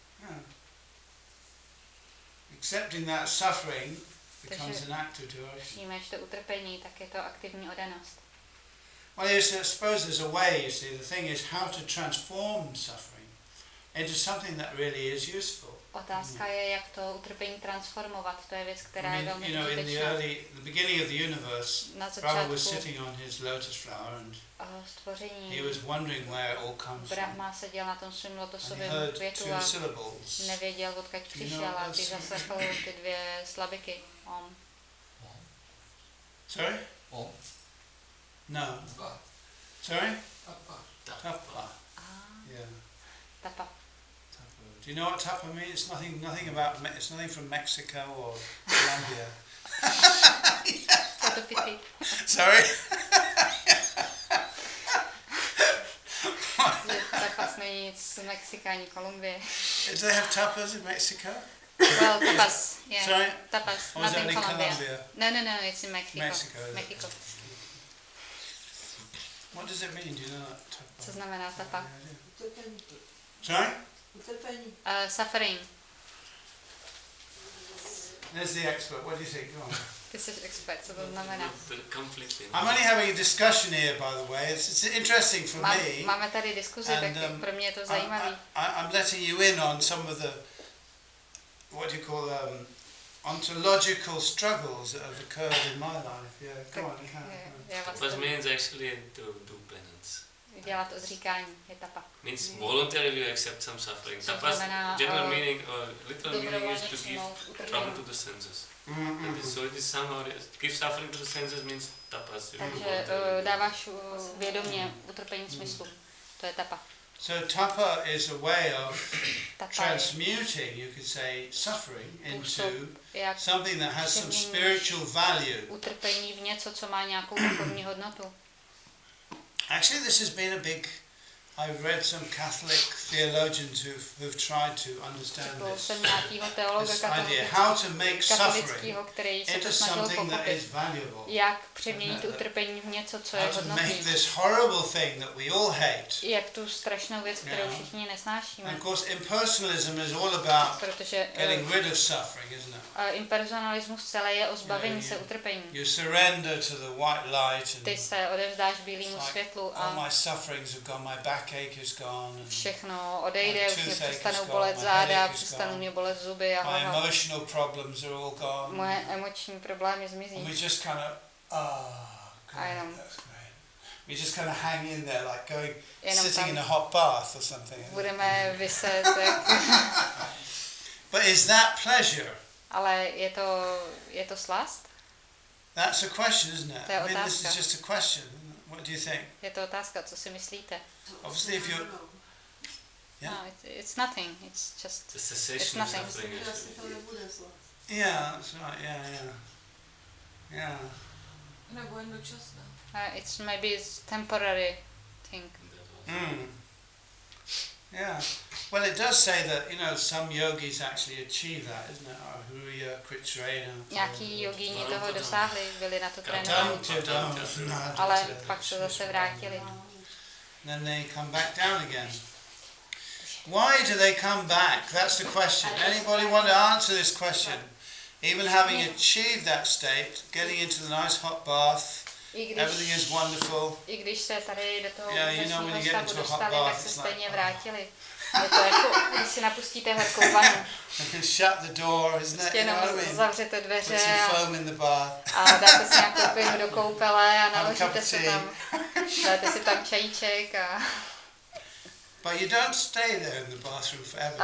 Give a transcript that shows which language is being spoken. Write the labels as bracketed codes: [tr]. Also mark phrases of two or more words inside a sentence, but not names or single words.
[en] Accepting that suffering becomes an act of devotion. [cs] Přijmeš to utrpení, tak je to aktivní oddanost. [en] Well, yes, I suppose there's a way, you see, the thing is how to transform suffering into something that really is useful. [cs] Otázka je, jak to utrpení transformovat. To je věc, která je velmi užitečná. [en] In the beginning of the universe, Brahma was sitting on his lotus flower and he was wondering where it all comes from. [cs] Brahma seděl na tom svým lotosovém [en] And he heard [cs] květu [en] two [cs] a [en] syllables. [cs] nevěděl, odkud přišel, a když zaslechl ty dvě slabiky. [en] Om. Sorry? Om. No. Tapa. Sorry? Tapa. Tapa. Yeah. Tapa. Do you know what tapa means? It's nothing from Mexico or Colombia. Sorry? [cs] Tapas není nic z Mexika ani Kolumbie. [en] Do they have tapas in Mexico? Well, tapas, yeah. Sorry? Tapas, Or not is it in only Colombia. Colombia? No, it's in Mexico. Mexico. What does it mean? Do you know that? Tapa? [cs] Co znamená tapa? [en] Sorry? Suffering. There's the expert. What do you think? Go on. [cs] Ty jsi expert, co to znamená? [en] I'm only having a discussion here, by the way. It's interesting for me. [cs] Máme tady diskuzi, tak pro mě je to zajímavý. [en] I'm letting you in on some of the, what do you call ontological struggles that have occurred in my life. Yeah, go on. Tapas means actually to do penance. [cs] Dělat odříkání je tapa. [en] Means voluntarily you accept some suffering. Tapas general meaning or literal meaning is to give trouble to the senses. So it is somehow give suffering to the senses means tapas. [cs] Takže dáváš vědomě utrpení smyslu. To je tapa. [en] So tapa is a way of transmuting, you could say, suffering into something that has some spiritual value. [cs] Utrpení v něco, co má nějakou duchovní hodnotu. [en] Actually, this has been a big. I've read some Catholic theologians who've tried to understand this idea, how to make suffering into something that is valuable. [cs] Jak přeměnit utrpení v něco, co je hodnotné. [en] How to make this horrible thing that we all hate. [cs] Jak tu strašnou věc, kterou všichni nesnášíme. [en] And of course, impersonalism is all about getting rid of suffering, isn't it? [cs] Impersonalismus celé je o zbavení se utrpení. [en] You surrender to the white light and [cs] ty se odevzdáš bílému světlu a [en] all my sufferings have gone, my backache is gone. [cs] Všechno odejde, už mě přestanou bolet záda, přestanou mě bolet zuby a hlava. [en] My emotional problems are all gone. [cs] Moje emoční problémy zmizí. [en] And we just kind of, that's great. We just kind of hang in there like going, sitting in a hot bath or something. [cs] Budeme viset. [en] But is that pleasure? [cs] Ale je to slast? [en] That's a question, isn't it? [cs] To je [en] I mean, this [cs] otázka. [en] is just a question. What do you think? [cs] Je to otázka, co si myslíte? [en] Obviously, if you, no, it's nothing. It's just. The cessation of suffering. Yeah, that's right. Yeah. It's maybe temporary thing. Yeah. Well, it does say that some yogis actually achieve that, isn't it? Ahuriya, Kritrena. [cs] Nějaký jogíni toho dosáhli, byli na to trénovaní. Ale pak se zase vrátili. [en] Then they come back down again. Why do they come back? That's the question. Anybody want to answer this question? Even having achieved that state, getting into the nice hot bath, everything is wonderful. [cs] I když se tady do toho [en] when you get into a hot [cs] dostali, [en] bath, [cs] tak se [en] it's [cs] stejně [en] like, [cs] vrátili. Je to jako, když si napustíte horkou vanu. [en] And shut the door, isn't it? You know what I mean? [cs] Zavřete [en] Put [cs] dveře [en] some foam in the bath. [cs] a dáte si nějakou pěnu do koupele a naložíte se tam. Dáte si tam čajíček a... [en] But you don't stay there in the bathroom forever.